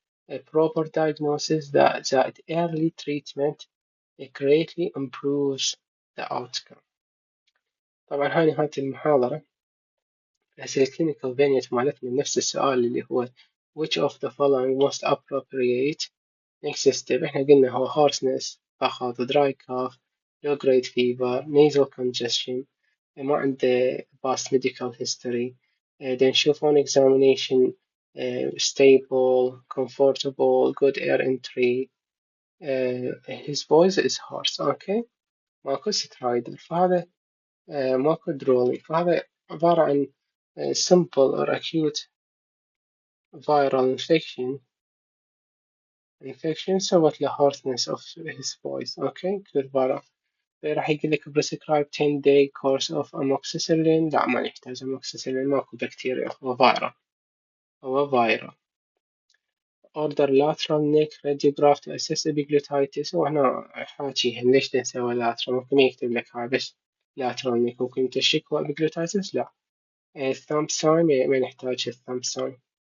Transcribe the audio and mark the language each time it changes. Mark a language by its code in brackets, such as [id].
[en] A proper diagnosis [ar] زائد [en] early treatment greatly improves the outcome. [ar] طبعا هاي نهاية المحاضرة. هسه الكلينيكال فينيت مالتنا نفس السؤال اللي هو [en] which of the following most appropriate next step. [ar] احنا قلنا هو [en] hoarseness [ar] فقط, [en] dry cough, low grade fever, nasal congestion, [ar] ما عنده [en] past medical history. [ar] دا نشوف [en] on examination stable, comfortable, good air entry. His voice is hoarse. Okay. [ar] ماكو سترايدر، فهذا ماكو درولي، فهذا عبارة عن [en] simple or acute viral infection [ar] سوت له [en] hoarseness of his voice. Okay. [ar] كل راح يقول لك [en] prescribe 10-day course of amoxicillin. [ar] لا، ما يحتاج amoxicillin، ماكو بكتيريا، هو فيروس. [en] order lateral neck radiograph to assess epiglottitis. [ar] وهنا حاكيها ليش نسوي lateral، ممكن يكتب لك هاي بس lateral neck، ممكن تشك epiglottitis لا. [en] thumb sign [ar] ما نحتاج [en] thumb sign.